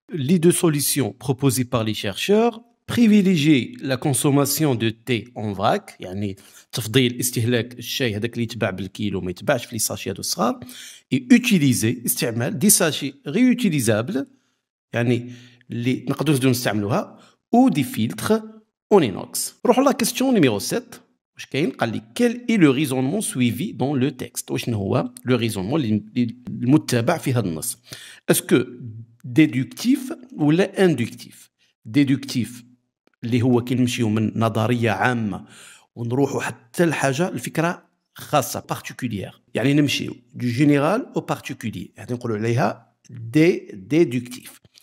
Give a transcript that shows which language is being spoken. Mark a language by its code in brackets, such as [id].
[fr] Les deux solutions proposées par les chercheurs privilégier la consommation de thé en vrac، [ar] يعني تفضيل استهلاك الشاي هذاك اللي يتباع بالكيلو ما يتباعش في لي ساشي هادو الصغار، [fr] et utiliser [ar] استعمال دي ساشي réutilisables يعني اللي نقدروا نزيدو نستعملوها، [fr] ou des filtres en inox. [ar] نروحوا لا كيستيون نيميرو 7. واش كاين؟ قال لي [fr] quel est le raisonnement suivi dans le texte. [ar] وشنو هو لو ريزونمون المتبع في هذا النص؟ اسكو ديدكتيف ولا اندكتيف؟ ديدكتيف اللي هو كي نمشيو من نظريه عامه ونروحوا حتى لحاجه الفكره خاصه بارتيكولير، يعني نمشيو [fr] دو جينيرال او بارتيكولير، [ar] هذه نقولوا عليها ديدكتيف.